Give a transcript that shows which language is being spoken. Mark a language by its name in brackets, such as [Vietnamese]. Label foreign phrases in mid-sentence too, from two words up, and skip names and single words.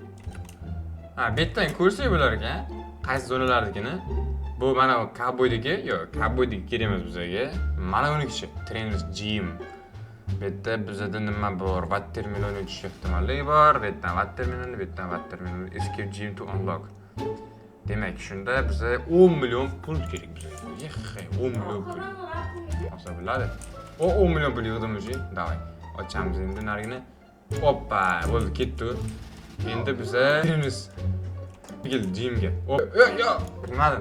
[Uzbek] Bu yerdan ko'rsak bo'lar ekan. Qaysi zonalardagini? Bu mana Cowboydagi, yo'q, Cowboydagi kerak emas bizga. Mana unikichi, Trainers Gym. Bu yerda bizda nima bor? Watt terminali tushib ehtimolli bor. Bu yerdan watt terminali, bu yerdan watt terminali. [English] Escape Gym to unlock. [Uzbek] Demak, shunda bizga 10 million pul kerak bizga. 10 million pul. Olsa bo'ladi. O 10 million pul yig'dimiz, davay. Ochamiz endi narigini. Hoppa, bo'ldi, ketdi. Endi biza kiramiz. Bil jimga. Yo, nimadan?